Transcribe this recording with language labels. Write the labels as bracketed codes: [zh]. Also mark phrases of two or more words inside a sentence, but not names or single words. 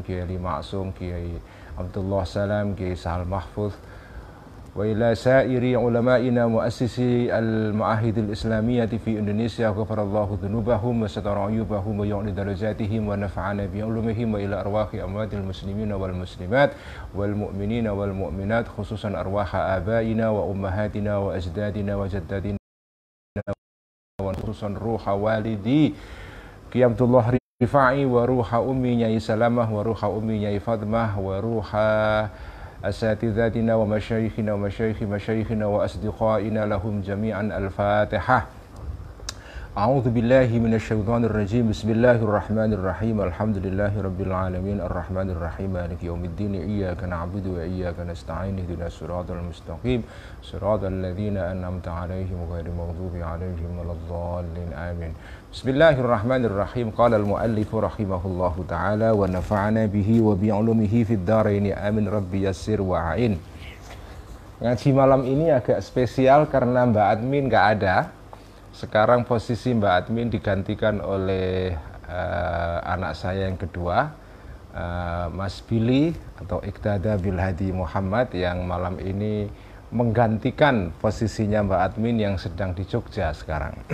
[ar] كياي علي معصوم كياي عبد الله سلام كياي سهل محفوظ وإلى سائر علمائنا مؤسسي المعاهد الإسلامية في إندونيسيا غفر الله ذنوبهم وستر عيوبهم ويعلي درجاتهم ونفعنا بعلومهم وإلى أرواح أموات المسلمين والمسلمات والمؤمنين والمؤمنات خصوصا أرواح آبائنا وأمهاتنا وأجدادنا وجداتنا, وخصوصا روح والدي كي عبد الله رفاعي وروح أمي نياي سلامة وروح أمي نياي فاطمة وروح أساتذتنا ومشايخنا ومشايخ مشايخنا وأصدقائنا لهم جميعا. Al-Fatihah. أعوذ بالله من الشيطان الرجيم. بسم الله الرحمن الرحيم الحمد لله رب العالمين الرحمن الرحيم مالك يوم الدين إياك نعبد وإياك نستعين اهدنا الصراط المستقيم صراط الذين أنعمت عليهم غير المغضوب عليهم ولا الضالين. Amin. بسم الله الرحمن الرحيم قال المؤلف رحمه الله تعالى ونفعنا به وبعلومه في الدارين. آمين رب يسر وأعن. [id] Ngaji malam ini agak spesial karena Mbak Admin nggak ada. Sekarang posisi Mbak Admin digantikan oleh anak saya yang kedua, Mas Billy atau Iqtada Bil Hadi Muhammad, yang malam ini menggantikan posisinya Mbak Admin yang sedang di Jogja sekarang.